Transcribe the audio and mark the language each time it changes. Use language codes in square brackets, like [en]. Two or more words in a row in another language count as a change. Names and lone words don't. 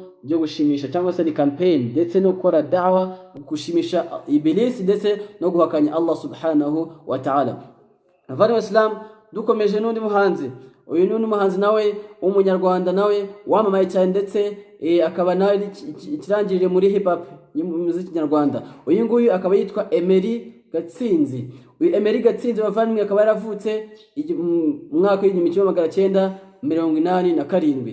[rw] byo gushimisha cyangwa se ni campaign ndetse no gukora da'wa gushimisha Iblis ndetse no guhakanya Allah [ar] سبحانه وتعالى. [rw] Abari Islam dukomeje n'undi muhanzi. Uyu ni umuhanzi nawe w'umunyarwanda nawe wamamaye cyane ndetse akaba nawe ikirangirire muri hip hop y'umuziki nyarwanda. Uyu nguyu akaba yitwa Emery Gatsinzi. Uyu Emery Gatsinzi bavandimwe akaba yaravutse mu mwaka w'1987.